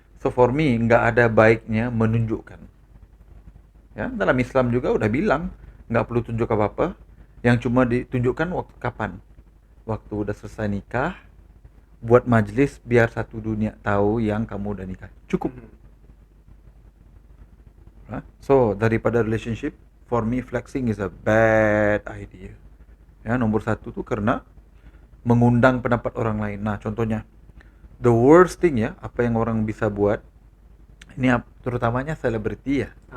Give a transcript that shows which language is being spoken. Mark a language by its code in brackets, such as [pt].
[en] So for me [ms] nggak ada baiknya menunjukkan. Ya, dalam Islam juga udah bilang nggak perlu tunjuk apa-apa. Yang cuma ditunjukkan waktu kapan? Waktu udah selesai nikah, buat majelis biar satu dunia tahu yang kamu udah nikah. Cukup. [en] So [ms] daripada [en] relationship, for me flexing is a bad idea. [ms] Ya, nomor satu tuh karena mengundang pendapat orang lain. Nah, contohnya [en] the worst thing [ms] ya, apa yang orang bisa buat ini terutamanya selebriti ya.